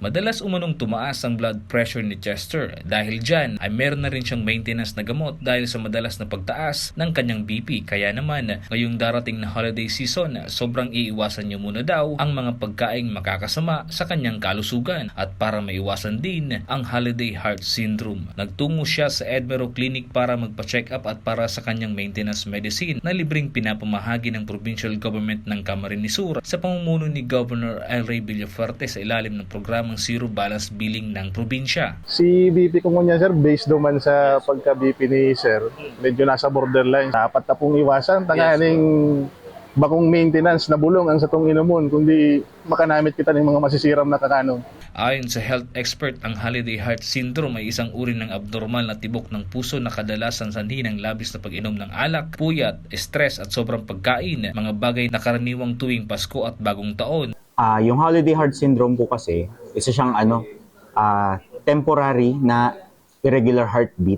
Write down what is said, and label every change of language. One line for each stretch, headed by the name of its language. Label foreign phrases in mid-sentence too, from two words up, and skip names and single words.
Filipino: Madalas umanong tumaas ang
English: blood pressure
Filipino: ni Chester. Dahil dyan ay meron na rin siyang maintenance na gamot dahil sa madalas na pagtaas ng kanyang BP. Kaya naman ngayong darating na
English: holiday season,
Filipino: sobrang iiwasan niyo muna daw ang mga pagkaing makakasama sa kanyang kalusugan at para maiwasan din ang
English: holiday heart syndrome.
Filipino: Nagtungo siya sa Edmero Clinic para magpa-check up at para sa kanyang
English: maintenance medicine
Filipino: na libreng pinapamahagi ng
English: provincial government
Filipino: ng Camarines Sur sa pamumuno ni Governor El Rey Villafuerte sa ilalim ng programang Zero Balance Billing ng probinsya. Si BP ko niya sir, based naman sa pagka-BP ni sir, medyo nasa borderline.
Bikol: Dapat na pong iwasan, tanganing bakong maintenance na bulong ang sa tong inumon, kundi makanamit kita ng mga masisiram na kakanon.
Filipino: Ayon sa health expert, ang
English: holiday heart syndrome
Filipino: ay isang uri ng abnormal na tibok ng puso na kadalasan sanhi ng labis na pag-inom ng alak, puyat, stress at sobrang pagkain, mga bagay na karaniwang tuwing Pasko at Bagong Taon. Yung
English: holiday heart syndrome
Filipino: po kasi, isa siyang temporary na
English: irregular heartbeat.